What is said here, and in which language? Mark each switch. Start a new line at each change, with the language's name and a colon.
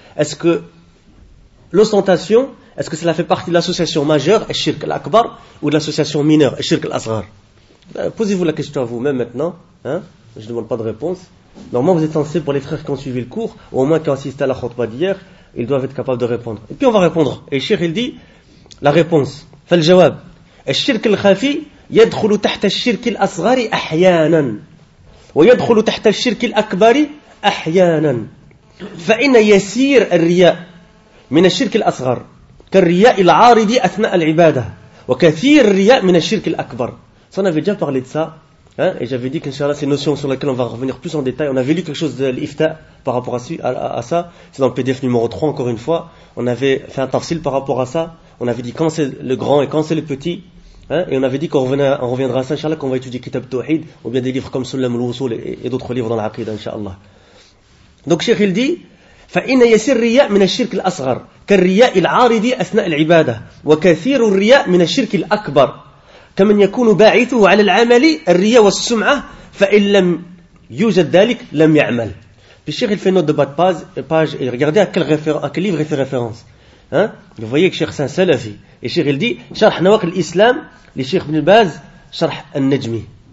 French: Est-ce que l'ostentation, est-ce que cela fait partie de l'association majeure, Eshirk al-Akbar, ou de l'association mineure, Eshirk al-Asrar? Posez-vous la question à vous-même maintenant, hein? Je ne demande pas de réponse. Normalement, vous êtes censé, pour les frères qui ont suivi le cours, ou au moins qui ont assisté à la khutbah d'hier, ils doivent être capables de répondre. Et puis on va répondre. Et Cheikh, il dit la réponse. Fait le jawab.
Arabic: الشرك الخفي يدخل تحت الشرك الأصغر أحيانا ويدخل تحت الشرك الأكبر أحيانا فإن يسير الرياء من الشرك الأصغر كالرياء العارض أثناء العبادة وكثير الرياء من الشرك الأكبر.
French: Ça, on avait déjà parlé de ça. Hein? Et j'avais dit qu'Inch'Allah, c'est une notion sur laquelle on va revenir plus en détail. On avait lu quelque chose de l'Ifta par rapport à ça. C'est dans le PDF numéro 3, encore une fois. On avait fait un tafsil par rapport à ça. On avait dit quand c'est le grand et quand c'est le petit. Hein? Et on avait dit qu'on reviendra à ça, Inch'Allah, qu'on va étudier Kitab Tawhid ou bien des livres comme Sulam al-Wusul et d'autres livres dans l'Aqidah, Inch'Allah. Donc, Cheikh, il dit
Arabic: فَإِنَّ يَسِرْ رِيَاء مِنَ الشِّرْكِ الْأَصْغَرْ كَالرِّيَاءِ الْعَارِضِ أَثْنَاءِ الْعِبَادَةِ وَكَثِيرُ الرِّيَاءِ مِنَ الشِّرْكِ الْأَكْبَرِ كمن يكون باعثه على العمل الرياء والسمعة فإن لم يوجد ذلك لم يعمل.
French: Puis Cheikh, il fait une note de bas de page et regardez à quel livre il fait référence. Hein? Vous voyez que Cheikh, c'est un salafi. Et Cheikh, il dit
Arabic: شرح نواقل الإسلام لشيخ بن الباز شرح النجمي.